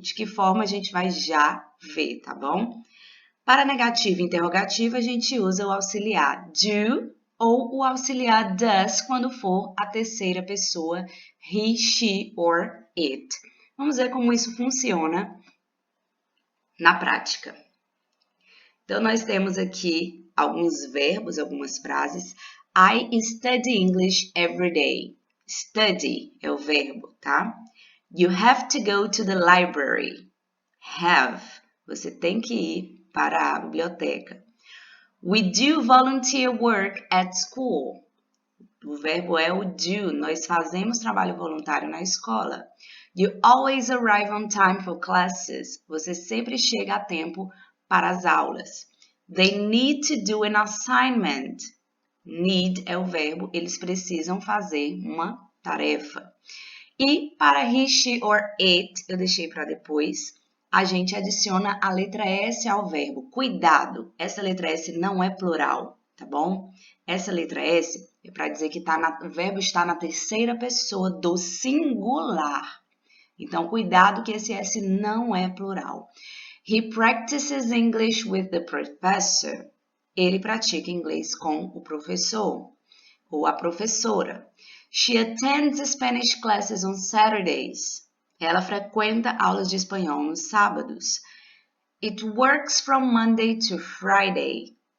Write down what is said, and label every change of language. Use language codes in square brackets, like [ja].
[pt] De que forma a gente vai já ver, tá bom? Para negativa e interrogativa, a gente usa o auxiliar do ou o auxiliar does quando for a terceira pessoa [en] he, she or it. [pt] Vamos ver como isso funciona na prática. Então, nós temos aqui alguns verbos, algumas frases. [en] I study English every day. [pt] Study é o verbo, tá? [en] You have to go to the library. Have. [pt] Você tem que ir para a biblioteca. [en] We do volunteer work at school. [pt] O verbo é o do. Nós fazemos trabalho voluntário na escola. [en] You always arrive on time for classes. [pt] Você sempre chega a tempo para as aulas. [en] They need to do an assignment. [pt] Need é o verbo. Eles precisam fazer uma tarefa. E para [en] he, she or it, [pt] eu deixei para depois, a gente adiciona a letra S ao verbo. Cuidado, essa letra S não é plural, tá bom? Essa letra S é para dizer que o verbo está na terceira pessoa do singular. Então, cuidado que esse S não é plural. [en] He practices English with the professor. [pt] Ele pratica inglês com o professor ou a professora. [en] She attends Spanish classes on Saturdays. [pt] Ela frequenta aulas de espanhol nos sábados. [en] It works from Monday to Friday.